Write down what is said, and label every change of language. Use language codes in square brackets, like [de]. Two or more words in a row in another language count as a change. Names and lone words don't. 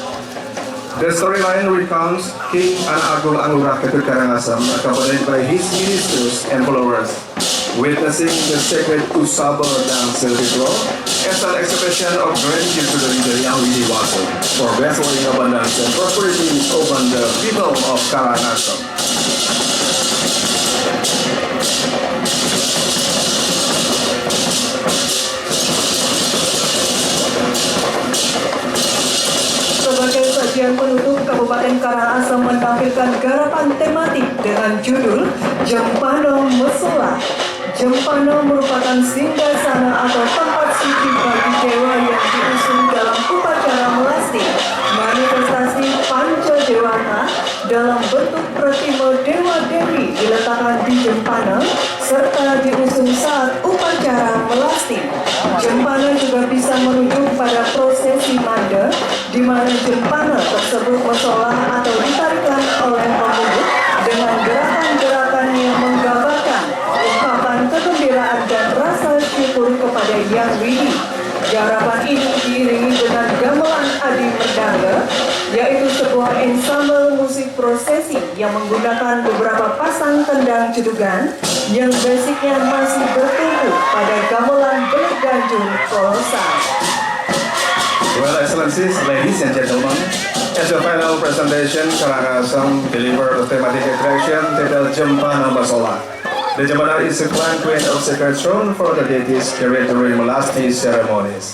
[en] The storyline recounts King Anak Agung Anglurang Ketut Karangasem, accompanied by his ministers and followers, witnessing the sacred Usabe dance ritual as an expression of gratitude to the leader Yang Widi Waso for bestowing abundance and prosperity upon the people of Karangasem. [id] Sebagai sajian penutup, Kabupaten Karangasem menampilkan garapan tematik dengan judul Jempano Mesola. Jempano merupakan singgasana atau tempat suci bagi dewa yang diusung dalam upacara melasti, manifestasi panca dewata dalam bentuk pratima dewa-dewi diletakkan di Jempana serta diusung saat upacara melasti. Jempana juga bisa merujuk pada prosesi manda, di mana jempana tersebut mesolah atau ditarikan oleh pemungut dengan gerakan-gerakan yang menggambarkan ungkapan kegembiraan dan rasa syukur kepada Yang Widi. Garapan ini diiringi dengan gamelan Adi Merdanga, yaitu sebuah ensemble musik prosesi yang menggunakan beberapa pasang kendang jedugan yang basicnya masih bertumbuh pada gamelan berganjung kolosal. [en] Well, Excellencies, ladies and gentlemen, as the final presentation, Karangasem delivered a thematic attraction titled Jempana Mesola. The Jemana is the crown queen of sacred throne for the deities carried during Melasti ceremonies.